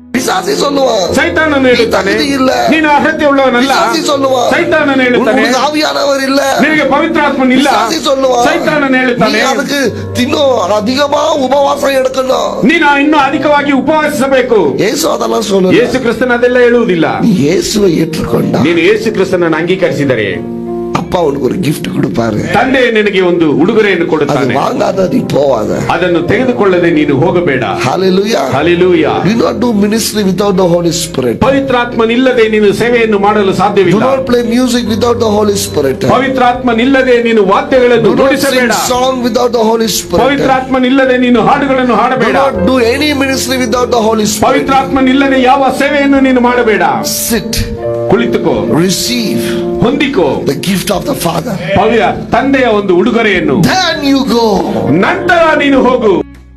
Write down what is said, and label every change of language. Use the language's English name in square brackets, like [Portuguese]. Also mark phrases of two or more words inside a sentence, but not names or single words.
[Tamil] பிசாசு சொல்லுவான். [Kannada] சைத்தானன் ಹೇಳುತ್ತಾನೆ [Tamil] இல்ல, [Kannada] ನೀನು ಅರ್ಹತೆ ಉಳ್ಳವನಲ್ಲ. [Tamil] பிசாசு சொல்லுவான். [Kannada] சைத்தானன் ಹೇಳುತ್ತಾನೆ [Tamil] ஆவியானவர் இல்ல, [Kannada] ನಿನಗೆ ಪವಿತ್ರಾತ್ಮನ್ ಇಲ್ಲ. [Tamil] பிசாசு சொல்லுவான். [Kannada] சைத்தாನன் ಹೇಳುತ್ತಾನೆ [Tamil] நீ அதுக்கு இன்னும் அதிகமா உபவாசம் எடுக்கணும், [Kannada] ನೀನು ಇನ್ನೂ ಅಧಿಕವಾಗಿ ಉಪವಾಸಿಸಬೇಕು. [Tamil] இயேசு அதெல்லாம் சொல்லுவார். [Kannada] ಯೇಸು ಕ್ರಿಸ್ತನ ಅದೆಲ್ಲ ಹೇಳುವುದಿಲ್ಲ. [Tamil] நீ இயேசுவை ஏற்றுக்கொண்டா [Kannada] ನೀನು ಯೇಸು ಕ್ರಿಸ್ತನನ್ನು ಅಂಗೀಕರಿಸಿದರೆ [Tamil] அப்பா உனக்கு ஒரு gift கொடுப்பாரு. [Kannada] ತಂದೆ ನಿನಗೆ ಒಂದು ಉಡುಗೊರೆಯನ್ನು [Tamil] அது [Kannada] ಕೊಡುತ್ತಾನೆ. [Tamil] வாங்காத நீ போவாத. [Kannada] ಅದನ್ನು ತೆಗೆದುಕೊಳ್ಳದೆ ನೀನು ಹೋಗಬೇಡ. [English] Hallelujah. Hallelujah. Do not do ministry without the Holy Spirit. [Kannada] ಪವಿತ್ರಾತ್ಮನಿಲ್ಲದೆ ನೀನು ಸೇವೆಯನ್ನು ಮಾಡಲು [English] Do [Kannada] ಸಾಧ್ಯವಿಲ್ಲ. [English] not play music without the Holy Spirit. [Kannada] ಪವಿತ್ರಾತ್ಮನಿಲ್ಲದೆ ನೀನು ವಾದ್ಯಗಳನ್ನು [English] Do not sing [Kannada] ನುಡಿಸಬೇಡ. [English] song without the Holy Spirit. [Kannada] ಪವಿತ್ರಾತ್ಮನಿಲ್ಲದೆ ನೀನು ಹಾಡುಗಳನ್ನು [English] Do [Kannada] ಹಾಡಬೇಡ. [English] not do any ministry without the Holy Spirit. [Kannada] ಪವಿತ್ರಾತ್ಮನಿಲ್ಲದೆ ಯಾವ ಸೇವೆಯನ್ನು ನೀನು ಮಾಡಬೇಡ. [English] Sit, [Kannada] ಕುಳಿತುಕೋ, [English] receive [Kannada] ಹೊಂದಿಕೋ [English] the gift of the Father. [Kannada] ತಂದೆಯ ಒಂದು ಉಡುಗೊರೆಯನ್ನು. [English] Then you go. [Kannada] ನಂತರ ನೀನು ಹೋಗು.